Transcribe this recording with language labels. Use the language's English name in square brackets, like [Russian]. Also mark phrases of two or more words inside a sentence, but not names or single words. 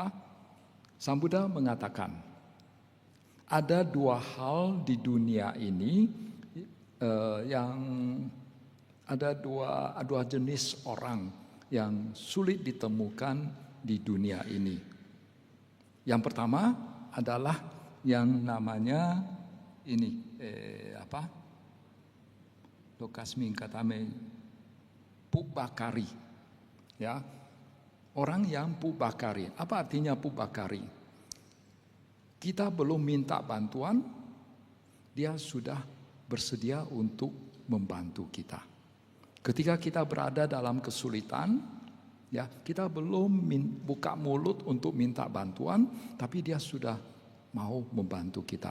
[Indonesian] Sang Buddha mengatakan ada 2 hal di dunia ini yang ada dua jenis orang yang sulit ditemukan di dunia ini. Yang pertama adalah yang namanya ini [Pali] Lokasmi katame pubakari, [Indonesian] ya. Orang yang pubakari. Apa artinya pubakari? Kita belum minta bantuan, dia sudah bersedia untuk membantu kita. Ketika kita berada dalam kesulitan, ya, kita belum buka mulut untuk minta bantuan, tapi dia sudah mau membantu kita.